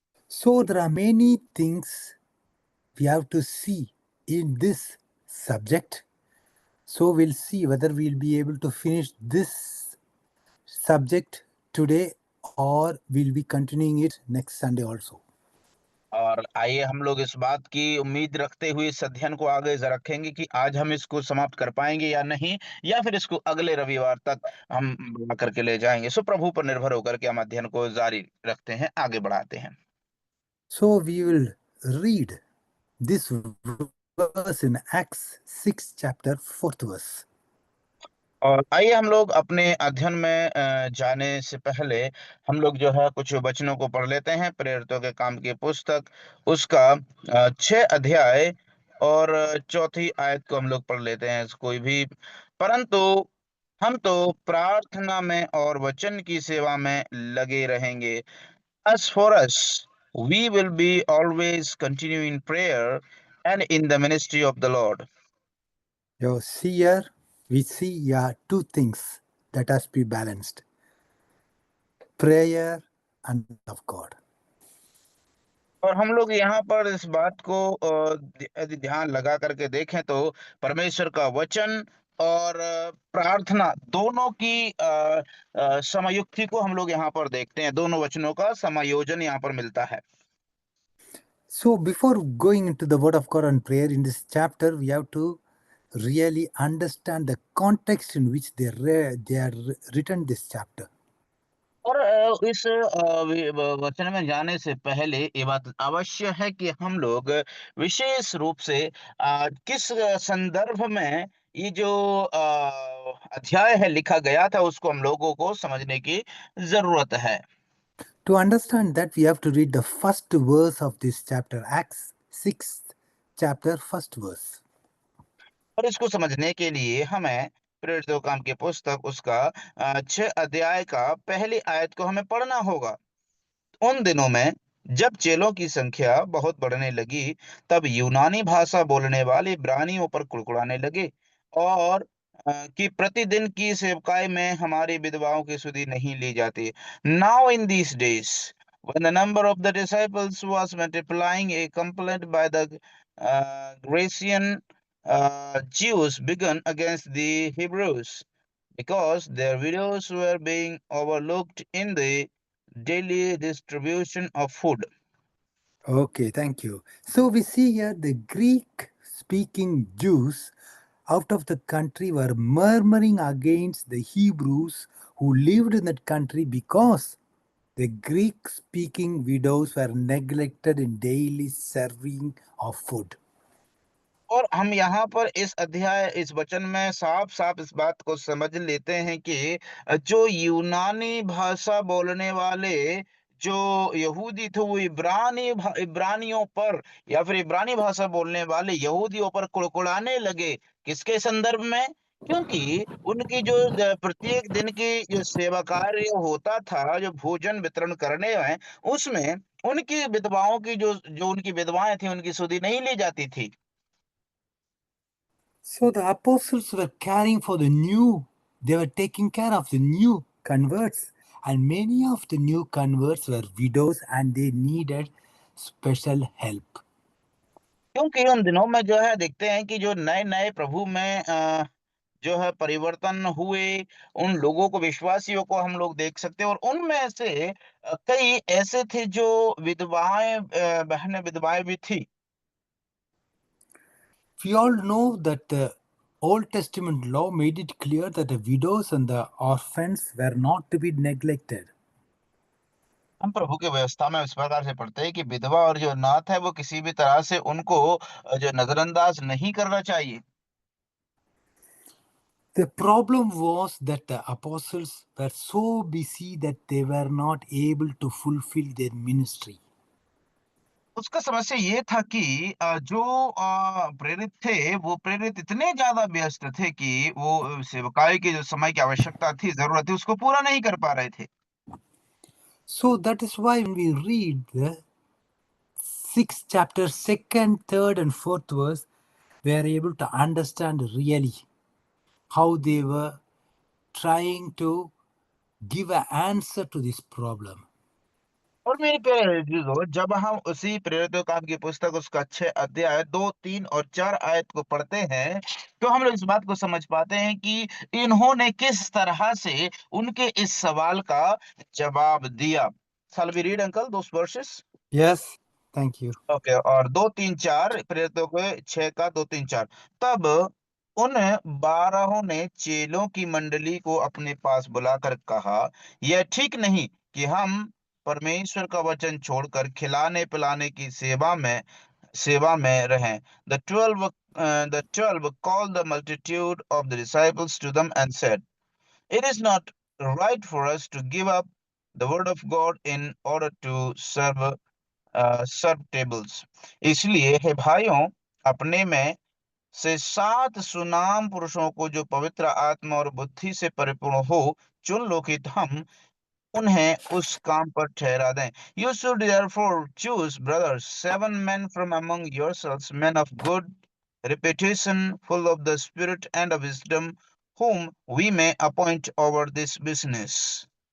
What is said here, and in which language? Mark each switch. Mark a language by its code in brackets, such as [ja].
[en] So there are many things we have to see in this subject. So we'll see whether we'll be able to finish this subject today or we'll be continuing it next Sunday also. [hi] और आइए हम लोग इस बात की उम्मीद रखते हुए इस अध्ययन को आगे रखेंगे कि आज हम इसको समाप्त कर पाएंगे या नहीं, या फिर इसको अगले रविवार तक हम बढ़ा करके ले जाएंगे। सो प्रभु पर निर्भर होकर के हम अध्ययन को जारी रखते हैं, आगे बढ़ाते हैं। [en] So we will read this verse in Acts 6 chapter 4th verse. [hi] और आइए हम लोग अपने अध्ययन में जाने से पहले हम लोग जो है कुछ वचनों को पढ़ लेते हैं। प्रेरितों के काम की पुस्तक उसका 6 अध्याय और चौथी आयत को हम लोग पढ़ लेते हैं। कोई भी परंतु हम तो प्रार्थना में और वचन की सेवा में लगे रहेंगे। [en] As for us, we will be always continue in prayer and in the ministry of the Lord. You see here, we see two things that has to be balanced: prayer and of God. [hi] और हम लोग यहाँ पर इस बात को यदि ध्यान लगा करके देखें तो परमेश्वर का वचन और प्रार्थना दोनों की समयुक्ति को हम लोग यहाँ पर देखते हैं। दोनों वचनों का समायोजन यहाँ पर मिलता है। [en] So before going into the word of God and prayer in this chapter, we have to really understand the context in which they are written this chapter. [hi] और इस वचन में जाने से पहले ये बात अवश्य है कि हम लोग विशेष रूप से किस संदर्भ में ये जो अध्याय है लिखा गया था उसको हम लोगों को समझने की जरूरत है। [en] To understand that, we have to read the first verse of this chapter, Acts 6th chapter, first verse. [hi] और इसको समझने के लिए हमें प्रेरितों काम की पुस्तक उसका 6 अध्याय का पहली आयत को हमें पढ़ना होगा। उन दिनों में जब चेलों की संख्या बहुत बढ़ने लगी, तब यूनानी भाषा बोलने वाले इब्रानियों पर कुड़कुड़ाने लगे और कि प्रतिदिन की सेवकाई में हमारी विधवाओं की सुधि नहीं ली जाती। [en] Now in these days when the number of the disciples was multiplying, a complaint by the Grecian Jews began against the Hebrews because their widows were being overlooked in the daily distribution of food. Okay, thank you. So we see here the Greek speaking Jews out of the country were murmuring against the Hebrews who lived in that country because the Greek speaking widows were neglected in daily serving of food. [hi] और हम यहाँ पर इस अध्याय इस वचन में साफ-साफ इस बात को समझ लेते हैं कि जो यूनानी भाषा बोलने वाले जो यहूदी थे वो इब्रानियों पर या फिर इब्रानी भाषा बोलने वाले यहूदियों पर कुड़कुड़ाने लगे। किसके संदर्भ में? क्योंकि उनकी जो प्रत्येक दिन की जो सेवा कार्य होता था, जो भोजन वितरण करने में, उसमें उनकी विधवाओं की जो जो उनकी विधवाएँ थी, उनकी सुधि नहीं ली जाती थी। [en] So the apostles were caring for the new, they were taking care of the new converts, and many of the new converts were widows and they needed special help. [hi] क्योंकि उन दिनों में जो है देखते हैं कि जो नए-नए प्रभु में जो है परिवर्तन हुए, उन लोगों को विश्वासियों को हम लोग देख सकते हैं और उनमें से कई ऐसे थे जो बहनें विधवाएँ भी थी। [en] We all know that the Old Testament law made it clear that the widows and the orphans were not to be neglected. [hi] हम प्रभु की व्यवस्था में इस प्रकार से पढ़ते हैं कि विधवा और जो अनाथ है वो किसी भी तरह से उनको जो नज़रअंदाज नहीं करना चाहिए। [en] The problem was that the apostles were so busy that they were not able to fulfill their ministry. [hi] उसका समस्या ये था कि जो प्रेरित थे, वो प्रेरित इतने ज़्यादा व्यस्त थे कि वो सेवकाई के जो समय की आवश्यकता थी, ज़रूरत थी, उसको पूरा नहीं कर पा रहे थे। [en] So that is why when we read the sixth chapter, second, third, and fourth verse, we are able to understand really how they were trying to give an answer to this problem. [hi] और मेरे प्यारे अज़ीज़ों, जब हम उसी प्रेरितों काम की पुस्तक उसका 6 अध्याय 2, 3 और 4 आयत को पढ़ते हैं, तो हम लोग इस बात को समझ पाते हैं कि इन्होंने किस तरह से उनके इस सवाल का जवाब दिया। [en] Shall we read uncle those verses? Yes, thank you. [hi] Okay और 2, 3, 4 प्रेरितों के 6 का 2, 3, 4 तब उन 12 ने चेलों की मंडली को अपने पास बुलाकर कहा, यह ठीक नहीं कि हम परमेश्वर का वचन छोड़कर खिलाने-पिलाने की सेवा में रहें। [en] The 12 called the multitude of the disciples to them and said, it is not right for us to give up the word of God in order to serve tables. [hi] इसलिए हे भाइयों, अपने में से 7 सुनाम पुरुषों को जो पवित्र आत्मा और बुद्धि से परिपूर्ण हो चुन लो कि हम उन्हें उस काम पर ठहरा दें। [en] You should therefore choose, brothers, 7 men from among yourselves, men of good reputation, full of the Spirit and of wisdom, whom we may appoint over this business.